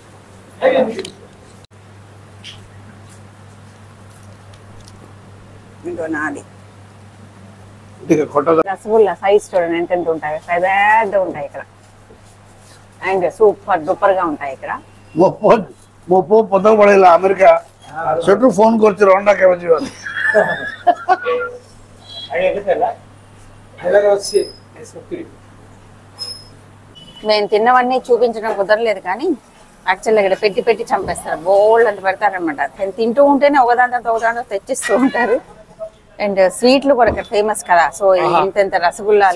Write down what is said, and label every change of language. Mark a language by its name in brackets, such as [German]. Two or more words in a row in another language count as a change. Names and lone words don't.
[Telugu] ఇంకో నాది. రసగుల్లా సైజ్ చూడండి ఎంత ఉంటాయి, పెద్ద ఉంటాయి ఇక్కడ. అండ్ [English] super duper [Telugu] గా ఉంటాయి ఇక్కడ. [Odia] ମୋ ପୁଅ ପଦକ ପଳେଇଲା ଆମେରିକା ସେଠୁ ଫୋନ୍ କରୁଛି ରଣ୍ଡା କେବେ ଯିବ [Telugu] మేము తిన్నవన్నీ చూపించడం కుదరలేదు కానీ యాక్చువల్గా ఇక్కడ పెట్టి పెట్టి చంపేస్తారు బోల్డ్ అంత పెడతారనమాట తింటూ ఉంటేనే ఒకదాంతో తెచ్చిస్తూ ఉంటారు అండ్ స్వీట్లు కూడా ఇక్కడ ఫేమస్ కదా సో ఇంత రసగుల్లాలు